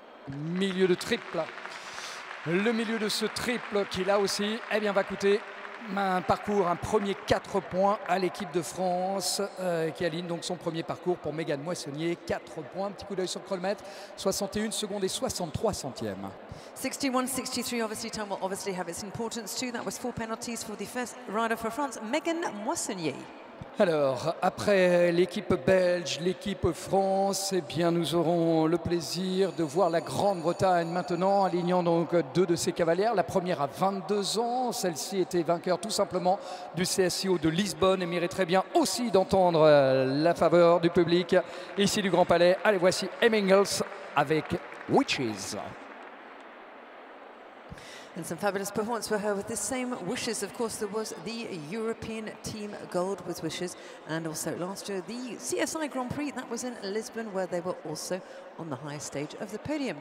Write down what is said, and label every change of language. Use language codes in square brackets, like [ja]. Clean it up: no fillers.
[fr] Milieu de triple. Le milieu de ce triple qui là aussi va coûter un parcours, un premier 4 points à l'équipe de France qui aligne donc son premier parcours pour Megan Moissonnier. 4 points, un petit coup d'œil sur le chronomètre, 61 secondes et 63 centièmes. [en] 61-63 obviously time will obviously have its importance too. That was 4 penalties for the first rider for France, Megan Moissonnier. [fr] Alors, après l'équipe belge, l'équipe France, nous aurons le plaisir de voir la Grande-Bretagne maintenant, alignant donc 2 de ses cavalières. La première a 22 ans, celle-ci était vainqueur tout simplement du CSIO de Lisbonne et mériterait bien aussi d'entendre la faveur du public ici du Grand Palais. Allez, voici Hemmingels avec Witches. [en] And some fabulous performance for her with the same Wishes. Of course, there was the European team gold with Wishes, and also last year the CSI Grand Prix. That was in Lisbon, where they were also on the highest stage of the podium.